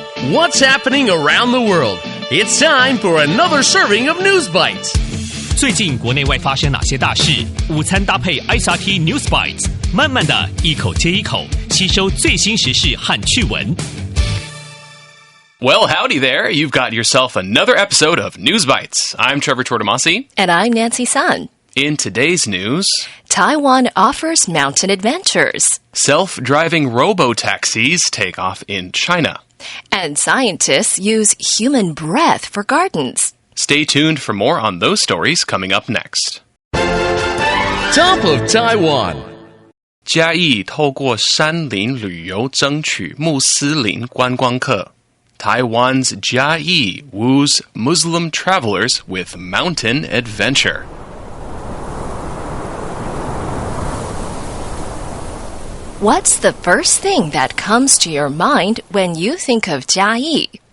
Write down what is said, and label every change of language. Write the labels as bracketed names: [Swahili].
[English] What's happening around the world? It's time for another serving of News Bites. [Chinese] 最近国内外发生哪些大事？午餐搭配 ICT News Bites， 慢慢的一口接一口吸收最新时事和趣闻。 [English] Well, howdy there. You've got yourself another episode of News Bites. I'm Trevor Tortomasi. And I'm Nancy Sun. In today's news, Taiwan offers mountain adventures. Self-driving robo-taxis take off in China. And scientists use human breath for gardens. Stay tuned for more on those stories coming up next. Top of Taiwan. [Chinese] 嘉义透过山林旅游争取穆斯林观光客。 [English] Taiwan's Jiayi woos Muslim travelers with mountain adventure. What's the first thing that comes to your mind when you think of Jiayi?